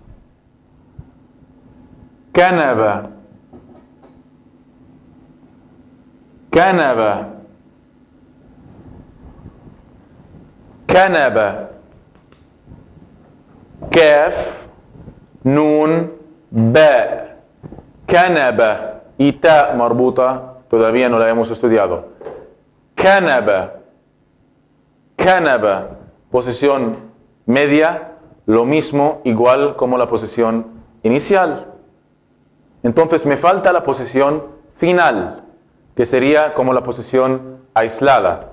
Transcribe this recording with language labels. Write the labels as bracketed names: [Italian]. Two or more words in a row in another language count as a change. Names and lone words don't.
[Spanish] Kanaba. Kanaba. Kanaba. Kaf, nun, ba. Kanaba. Y ta marbuta, todavía no la hemos estudiado. Kanaba. Kanaba. Posición media, lo mismo, igual como la posición inicial. Entonces me falta la posición final, que sería como la posición aislada.